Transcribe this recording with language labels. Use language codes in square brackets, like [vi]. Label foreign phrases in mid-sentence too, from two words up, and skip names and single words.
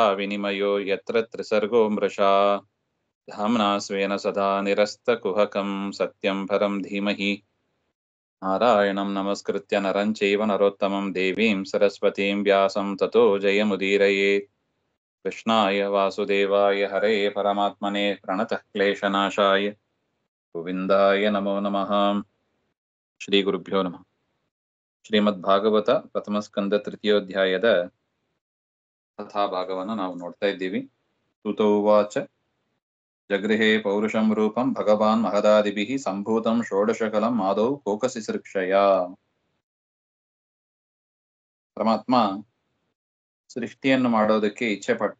[sa] विनिमयो यत्र त्रिसर्गो मृषा धाम्ना स्वेन सदा निरस्तकुहकं सत्यं परं धीमहि नारायणं नमस्कृत्य नरं चैव नरोत्तमं देवीं सरस्वतीं व्यासं ततो जयमुदीरयेत् कृष्णाय वासुदेवाय हरे परमात्मने प्रणतः क्लेशनाशाय गोविन्दाय नमो नमः ಶ್ರೀಗುರುಭ್ಯೋ ನಮಃ. [kn] ಶ್ರೀಮದ್ಭಾಗವತ ಪ್ರಥಮಸ್ಕಂದ ತೃತೀಯೋಧ್ಯಾಯದ ಕಥಾಭಾಗವನ್ನು ನಾವು ನೋಡ್ತಾ ಇದ್ದೀವಿ. [sa] ಸೂತ ಉವಾಚ ಜಗೃಹೇ ಪೌರುಷಂ ರೂಪಂ ಭಗವಾನ್ ಮಹದಾದಿಭಿಃ ಸಂಭೂತಂ ಷೋಡಶಕಲಂ ಆದೌ ಕೋಕಸಿಸೃಕ್ಷಯ. [kn] ಪರಮಾತ್ಮ ಸೃಷ್ಟಿಯನ್ನು ಮಾಡೋದಕ್ಕೆ ಇಚ್ಛೆ ಪಟ್ಟ.